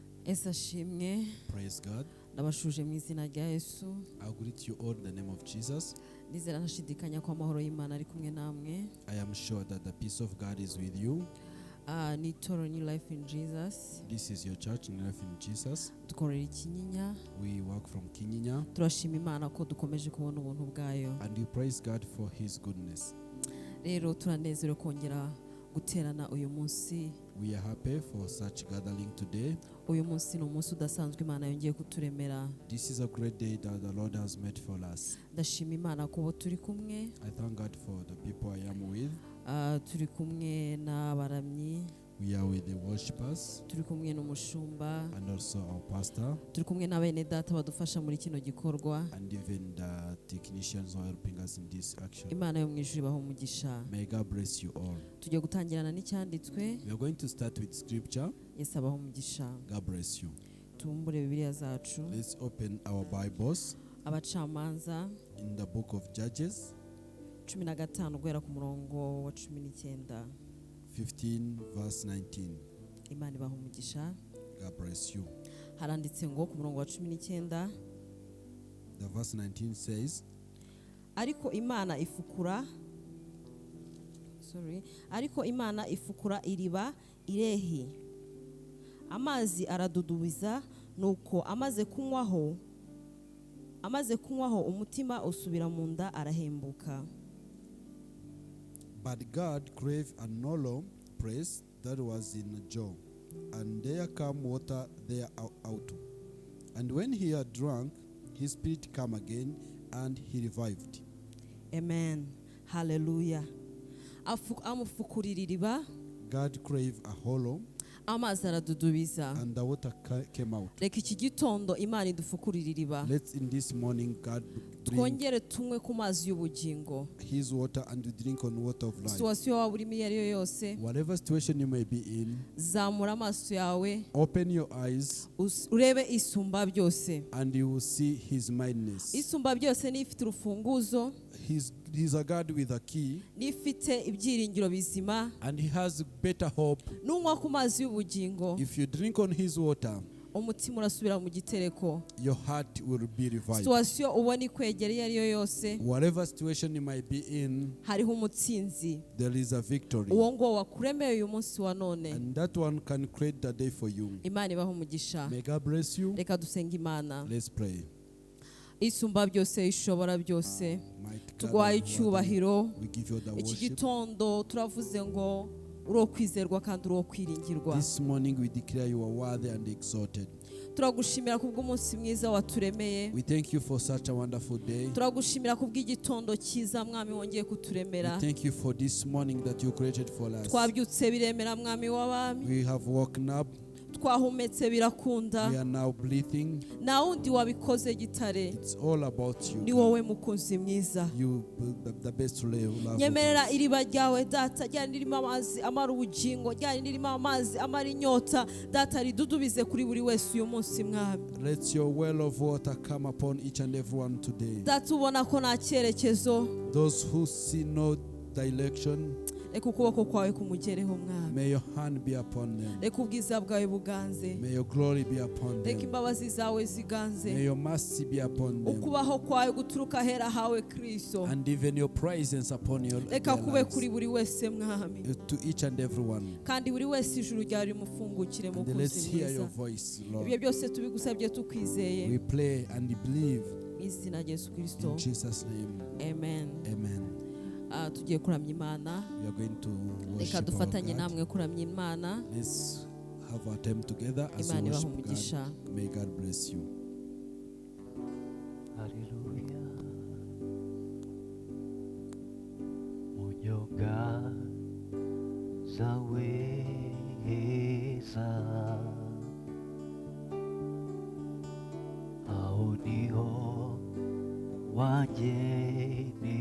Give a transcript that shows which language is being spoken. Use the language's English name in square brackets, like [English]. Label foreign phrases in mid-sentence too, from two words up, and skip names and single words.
[Kinyarwanda] Yesu ashimwe. [English] Praise God. [Kinyarwanda] Ndabashuje mu izina rya Yesu. [English] I greet you all in the name of Jesus. [Kinyarwanda] Nizera ntashidikanya ko amahoro y'Imana ari kumwe namwe. [English] I am sure that the peace of God is with you. [Kinyarwanda] Ni Toro New Life in Jesus. [English] This is your church, New Life in Jesus. [Kinyarwanda] Dukorera Ikinyinya. [English] We work from Kinyinya. [Kinyarwanda] Turashima Imana ko dukomeje kubona ubuntu bwayo. [English] And we praise God for His goodness. [Kinyarwanda] Rero turanezerewe kongera guterana uyu munsi. [English] We are happy for such gathering today. [Kinyarwanda] Uyu munsi ni umunsi udasanzwe Imana yongeye kuturemera. [English] This is a great day that the Lord has made for us. [Kinyarwanda] Ndashima Imana ko bo turi kumwe. [English] I thank God for the people I am with. [Kinyarwanda] Turi kumwe n'abaramyi. [English] We are with the worshipers. [Kinyarwanda] Turi kumwe n'umushumba. [English] And also our pastor. [Kinyarwanda] Turi kumwe n'abene data badufasha muri kino gikorwa. [English] And even the technicians who are helping us in this action. [Kinyarwanda] Imana yo mu ijuru ibahe umugisha. [English] May God bless you all. [Kinyarwanda] Tugiye gutangirana n'icyanditswe. [English] We are going to start with scripture. [Kinyarwanda] Yesu abahe umugisha. [English] God bless you. [Kinyarwanda] Tumbure Bibiliya zacu. [English] Let's open our Bibles [Kinyarwanda] Abacamanza [English] in the book of Judges [Kinyarwanda] 15 guhera ku murongo wa 19. [English] 15 verse 19. [Kinyarwanda] Imana ibahe umugisha. [English] God bless you. [Kinyarwanda] Haranditse ngo ku murongo wa 19. [English] The verse 19 says, [Kinyarwanda] Ariko Imana ifukura iriba Irehi. Amazi aradudubiza, nuko amaze kunywaho umutima usubira mu nda arahembuka. [English] But God clave a hollow place that was in a jaw, and there came water there out. And when he had drunk, his spirit came again, and he revived. [Kinyarwanda] Amen. Hallelujah. Amufukurira iriba. [English] God clave a hollow, [Kinyarwanda] amazi aradudubiza. [English] and the water came out. [Kinyarwanda] Reka iki gitondo Imana idufukurira iriba. [English] Let's in this morning God bring [Kinyarwanda] Twongere tunywe ku mazi y'ubugingo. [English] His water and we drink on water of life. [Kinyarwanda] Situation waba urimo iyo ari yo yose. [English] Whatever situation you may be in, [Kinyarwanda] zamura amaso yawe. [English] open your eyes [Kinyarwanda] urebe isumba byose. [English] and you will see His mightiness. [Kinyarwanda] Isumba byose ni ifite urufunguzo. [English] He's a God with a key, [Kinyarwanda] ni ifite ibyiringiro bizima. [English] and He has better hope. [Kinyarwanda] Nunywa ku mazi y'ubugingo, [English] If you drink on His water, [Kinyarwanda] umutima urasubira mu gitereko. [English] your heart will be revived. [Kinyarwanda] Situation ubona ikwegera iyo ari yo yose, [English] Whatever situation you might be in, [Kinyarwanda] hariho umutsinzi. [English] there is a victory. [Kinyarwanda] Uwo ngo wakuremeye uyu munsi wa none. [English] And that one can create the day for you. [Kinyarwanda] Imana ibahe umugisha. [English] May God bless you. [Kinyarwanda] Reka dusenga Imana. [English] Let's pray. [Kinyarwanda] Isumba byose, ishobora byose, [English] Mighty God, [Kinyarwanda] tugwaye icyubahiro. [English] we give you the [Kinyarwanda] Iki [English] worship. [Kinyarwanda] gitondo turavuze ngo uro kwizerwa kandi uro kwiringirwa. [English] This morning we declare you are worthy and exalted. [Kinyarwanda] Turagushimira kubw'umunsi mwiza waturemeye. [English] We thank you for such a wonderful day. [Kinyarwanda] Turagushimira kubw'igitondo cyiza Mwami wongeye kuturemera. [English] We thank you for this morning that you created for us. [Kinyarwanda] Twabyutse biremera Mwami w'abami. [English] We have woken up. [Kinyarwanda] Twahumetse birakunda. [English] We are now breathing. [Kinyarwanda] Na wundi wabikoze gitare. [English] It's all about you. [Kinyarwanda] Ni wowe mukunzi mwiza. [English] You the best love. [Kinyarwanda] Nyemerera iriba ryawe data ryari ririmo amazi amara ubugingo, ryari ririmo amazi amara inyota data ridudubize kuri buri wese uyu munsi Mwami. [English] Let your well of water come upon each and every one today. [Kinyarwanda] Data ubona ko nta cyerekezo. [English] Those who see no direction, [Kinyarwanda] Reka ukuboko kwawe kumugereho Mwami. [English] may your hand be upon them. [Kinyarwanda] Reka ubwiza bwawe buganze. [English] May your glory be upon [Kinyarwanda] Reka [English] them. [Kinyarwanda] imbabazi zawe ziganze. [English] May your mercy be upon them. [Kinyarwanda] Ukubaho kwawe guturuka hera hawe Kristo. [English] And even your presence upon your [Kinyarwanda] Reka [English] their [Kinyarwanda] kube [English] lives. [Kinyarwanda] kuri buri wese Mwami. [English] To each and every one. [Kinyarwanda] Kandi buri wese ijuru ryawe rimufungukire mu [English] And let's [Kinyarwanda] kuzi [English] hear your [Kinyarwanda] mwiza. [English] voice, [Kinyarwanda] Ibyo [English] Lord. [Kinyarwanda] byose tubigusabye tukwizeye. [English] We pray and believe [Kinyarwanda] Mu izina rya Yesu Kristo. [English] in Jesus' name. [Kinyarwanda] Amen. [English] Amen. [Kinyarwanda] Tugiye kuramya Imana. [English] We are going to [Kinyarwanda] Reka [English] worship our [Kinyarwanda] dufatanye [English] God. [Kinyarwanda] namwe kuramya Imana. [English] Let's have our time together as we [Kinyarwanda] Imana ibahe [English] worship [Kinyarwanda] umugisha. [English] God. May God bless you. [Kinyarwanda] Haleluya. Munyoga zaweza aho niho wangeneye